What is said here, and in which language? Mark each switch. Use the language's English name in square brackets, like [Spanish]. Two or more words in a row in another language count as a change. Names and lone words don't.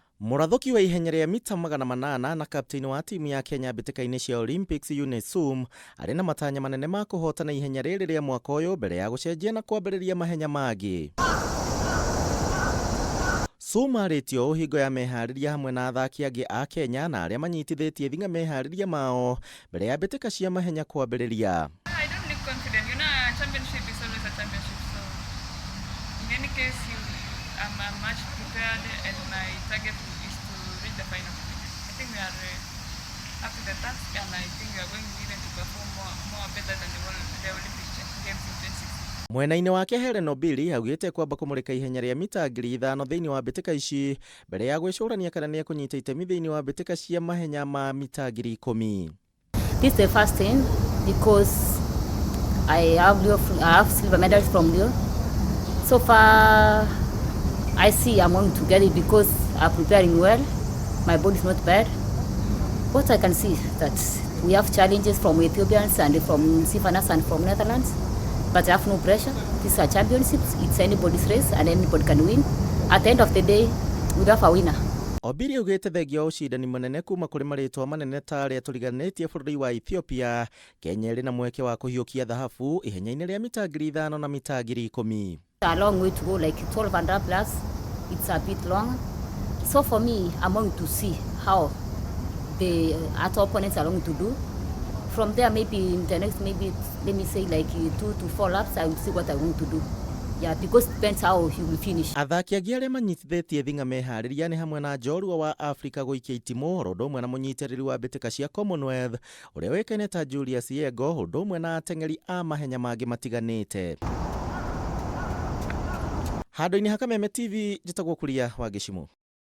[Kikuyu] Mũrathoki wa ihenya rĩa mita 800 na kapteni wa timu ya Kenya MBITIKA CIA Olympic Eunice Sum arĩ na matanya manene ma kũhotana ihenya rĩrĩ rĩa mwaka ũyũ mbere ya gũcenjia na kwambĩrĩria mahenya mangĩ. Sum arĩtio hingo ya meharĩria hamwe na athaki angĩ a Kenya na arĩa manyitithĩtie Thengia meharĩria mao mbere ya mbĩtĩka cia mahenya kwambĩrĩria. [English] I don't need confidence. You know, a championship is always a championship. So, in any case, I'm much prepared, and my target is to reach the final. I think we are up to the task, and I think we are going even to perform more better than the Olympic Games in 2016. [Kikuyu] Mwena-inĩ wake Hellen Obiri augĩte kwamba kũmũrĩka ihenya rĩa mita 5,000 thĩinĩ wa mbĩtĩka ici mbere ya gwĩcũrania kana nĩ ekũnyita itemi thĩinĩ wa mbĩtĩka cia mahenya ma mita 10,000. [English] This is the first thing because I have silver medals from Rio. So far, I see I'm going to get it because I'm preparing well. My body is not bad. What I can see that we have challenges from Ethiopians and from Sifanas and from Netherlands, but I have no pressure. These are championships. It's anybody's race and anybody can win. At the end of the day, we have a winner. [Kikuyu] Obiri augĩte thengia ũcindani mũnene kuma kũrĩ marĩtwa manene ta arĩa tũriganĩtie bũrũri wa Ethiopia, Kenya ĩrĩ na mweke wa kũhiũkia thahabu ihenya-inĩ rĩa mita 5,000 na mita 10,000. [English] A long way to go, like 1200 plus. It's a bit long. So for me, I'm going to see how the other opponents are going to do. From there, maybe in the next, maybe let me say like 2 to 4 laps, I will see what I'm going to do. Yeah, because it depends how he will finish. [Kikuyu] Athaki angĩ arĩa manyitithĩtie Thengia meharĩria nĩ hamwe na njorua wa Africa gũikia itimũ ũndũ ũmwe na mũnyitĩrĩri wa mbĩtĩka cia Commonwealth ũrĩa ũĩkaine ta Julius Yego ũndũ ũmwe na ateng'eri a mahenya mangĩ matiganite. Handũ-inĩ ha Kameme TV njĩtagwo Kuria wa Gĩcimũ.